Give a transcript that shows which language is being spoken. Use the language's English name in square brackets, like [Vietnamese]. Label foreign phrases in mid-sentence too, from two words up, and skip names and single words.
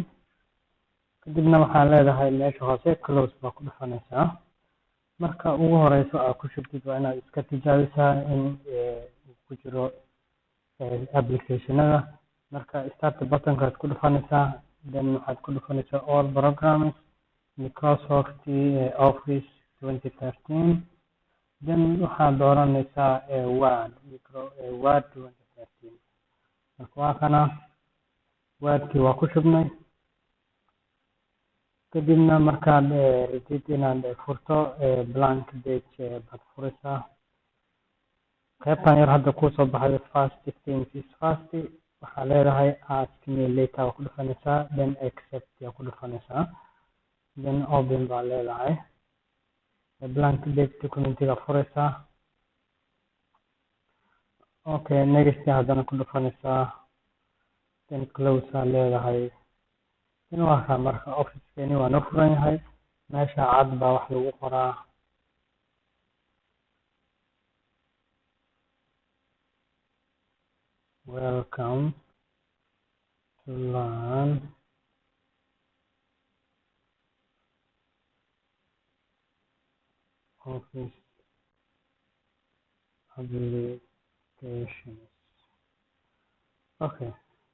[Somali] kadibna waxaa leedahay meesha hoose close baa ku dhufanaysaa. marka ugu horeyso aad ku shubtid waa inaad iska tijaabisaa in uu ku jiro applicationada. marka [English] start button- [Somali] kaad ku dhufanaysaa, then waxaad ku dhufanaysaa [English] all programs Microsoft Office 2013. [Somali] then waxaad dooranaysaa Word 2013. marka waa kana wordkii waa ku shubnay kadibna markaad rabtid inaad furto [English] blank page [Somali] baad furaysaa qaybtan yar hadda kusoo baxay [English] first things is first [Somali] waxaa leedahay [English] ask me later [Somali] waa ku dhufanaysaa then accept yaa ku dhufanaysaa then open baa leedahay [English] blank page [Somali] documentiga furaysaa [English] okay next [Somali] haddana ku dhufanaysaa then close aa leedahay in waa kaa marka officekeeni waa noo furan yahay meesha cad baa wax lagu qoraa [English] welcome to learn office applications okay